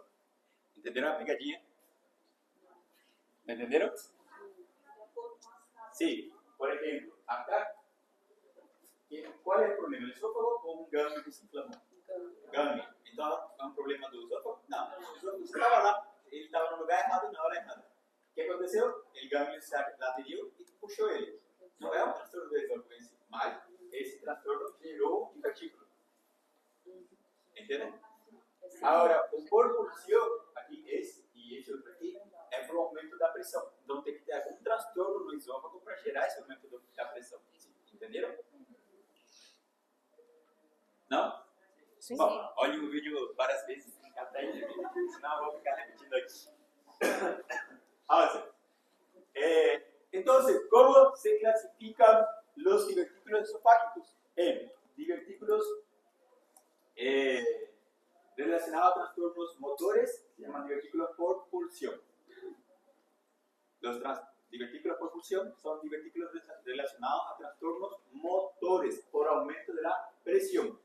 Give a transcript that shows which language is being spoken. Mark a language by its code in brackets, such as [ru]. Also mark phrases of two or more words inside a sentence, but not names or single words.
[es] ¿Entendieron la pegadilla? ¿Me entendieron? Sí, por ejemplo, acá, ¿cuál es el problema? ¿El esófago o un ganglio que se inflamó? Ganglio. Entonces, ¿es un problema del esófago? No, el esófago estaba [pt] lá, ele estava no lugar errado e na hora errada. O que aconteceu? [es] El ganglio [pt] se aderiu e puxou ele. Não é um transtorno do esófago em si, mas esse transtorno gerou um divertículo. [es] ¿Entienden? Ahora, por pulsión, aquí y ese otro aquí, es por aumento de la presión. Entonces, [pt] tem que ter algum transtorno no esófago para gerar esse aumento da pressão. Entenderam? Não? Sim. Bom, olhem o vídeo várias vezes, até aí, senão eu vou ficar repetindo aqui. [es] Ahora, entonces, ¿cómo se clasifican los divertículos esofágicos? En divertículos relacionados a trastornos motores, se llaman divertículos por pulsión. Los divertículos por pulsión son divertículos relacionados a trastornos motores por aumento de la presión.